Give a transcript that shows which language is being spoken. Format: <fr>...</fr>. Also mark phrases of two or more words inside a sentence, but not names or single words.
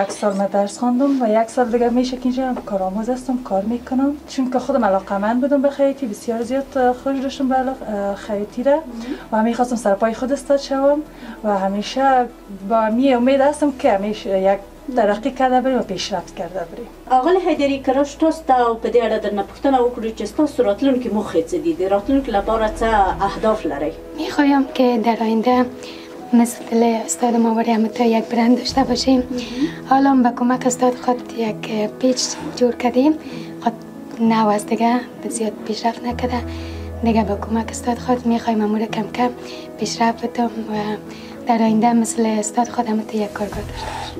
<fa>1 سال من درس خواندم و 1 سال دیگه میشه که اینجا کارآموز هستم، کار میکنم، چون که خودم علاقه‌مند بودم به خیاطی، بسیار زیاد خوش داشتم به خیاطی را و میخواستم سر پای خود استاد شوم و همیشه با می امید هستم که همیشه یک ترقی کرده بریم و پیشرفت کرده بریم.</fa> <ps>آقای حیدری کراش تاسو ته په دې اړه درنه پوښتنه وکړو چې تاسو راتلونکي موخې څه دي؟ د راتلونکي لپاره څه اهداف لرئ؟</ps> <fa>میخوایم که در آینده مثل استاد ماوری امتا یک برند داشته باشیم. حالا به کمک استاد خود یک پیج جور کردیم، خود نو است دیگه زیاد پیشرفت نکرده دیگه. به کمک استاد خود میخوایم امور کم کم پیشرفت بدم و در آینده مثل استاد خودم یک کارگاه داشته باشم.</fa>